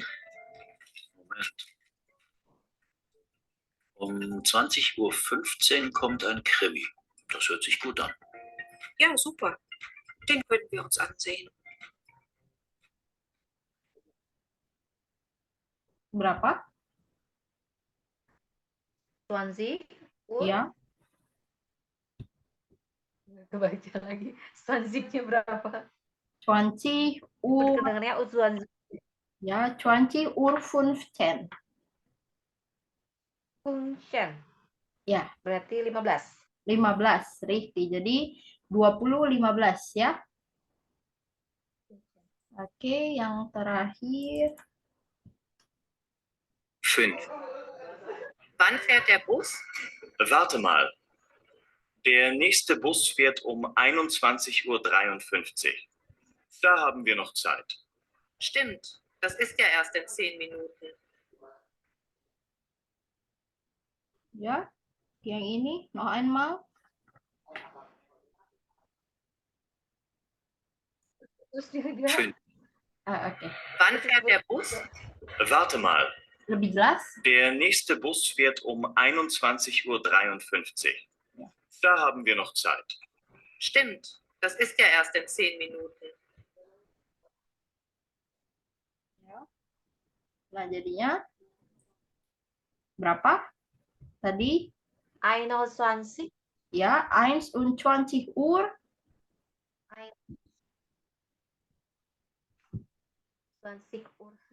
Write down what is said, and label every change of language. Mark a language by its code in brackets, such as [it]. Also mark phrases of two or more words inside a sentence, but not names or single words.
[de] Moment. Um 20:15 Uhr kommt ein Krimi. Das hört sich gut an. Ja, super. Den können wir uns ansehen. [id] Berapa? [de] 20 Uhr. [id] Ya. Kebaca lagi. 20-nya berapa? [de] 20 Uhr. [id] Kedengarannya U20. Ya, 20 Uhr 15. Function. Ya. Berarti 15. 15, richtig. Jadi 20.15 ya. Oke, yang terakhir. 5. [de] Wann fährt der Bus? Warte mal. Der nächste Bus fährt um 21:53 Uhr. Da haben wir noch Zeit. Stimmt, das ist ja erst in 10 Minuten. [id] Ya, yang ini [de] noch einmal. [id] Terus dia bilang, 5. Oke. [de] Wann fährt der Bus? Warte mal. [id] Lebih jelas? [de] Der nächste Bus fährt um 21:53 Uhr. Da haben wir noch Zeit. Stimmt, das ist ja erst in 10 Minuten. [id] Nah, jadinya berapa? Tadi 21 ya, 21 Uhr 20 Uhr.